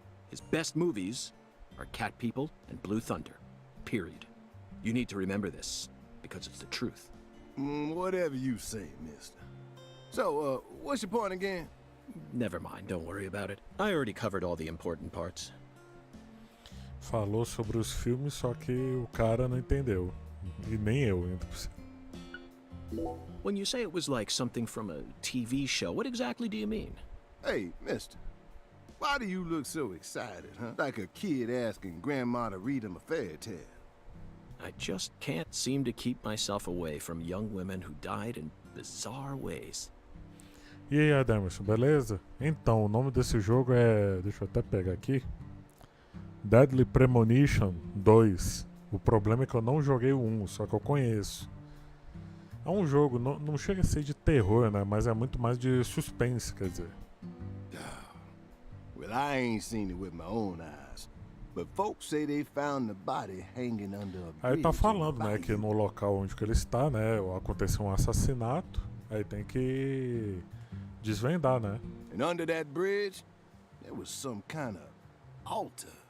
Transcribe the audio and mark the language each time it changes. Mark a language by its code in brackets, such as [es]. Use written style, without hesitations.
[en] His best movies are Cat People and Blue Thunder. Period. You need to remember this, because it's the truth. Whatever you say, mister. So, what's your point again? Never mind, don't worry about it. I already covered all the important parts. [pt] Falou sobre os filmes, só que o cara não entendeu. E nem eu, ainda por cima. [en] When you say it was like something from a TV show, what exactly do you mean? Hey, mister. Why do you look so excited, huh? Like a kid asking grandma to read him a fairy tale. I just can't seem to keep myself away from young women who died in bizarre ways. [pt] E aí, Ademerson, beleza? Então, o nome desse jogo é... Deixa eu até pegar aqui. Deadly Premonition 2. O problema é que eu não joguei o 1, só que eu conheço. É um jogo, não chega a ser de terror, né? Mas é muito mais de suspense, quer dizer. [en] Well, I ain't seen it with my own eyes. But folks say they found the body hanging under a bridge. [pt] Aí tá falando, né, que no local onde que ele está, né, aconteceu um assassinato. Aí tem que desvendar, né? [en] And under that bridge, there was some kind of altar.